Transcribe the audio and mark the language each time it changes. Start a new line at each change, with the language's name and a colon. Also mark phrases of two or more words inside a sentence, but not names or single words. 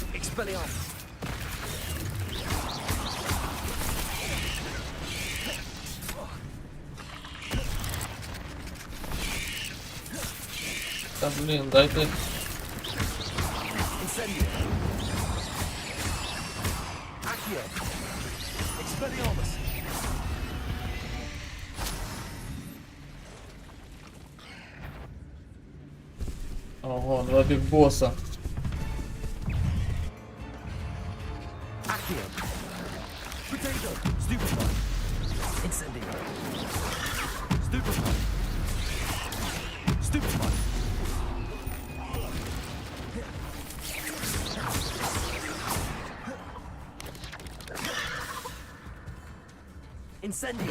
Latin: Expelliarmus.
Ukrainian: Та блін, дайте.
Latin: Incendio. Accio. Expelliarmus.
Ukrainian: Ого, два бігбоса.
Latin: Accio. Potato. Stupefy. Incendio. Stupefy. Stupefy. Incendio.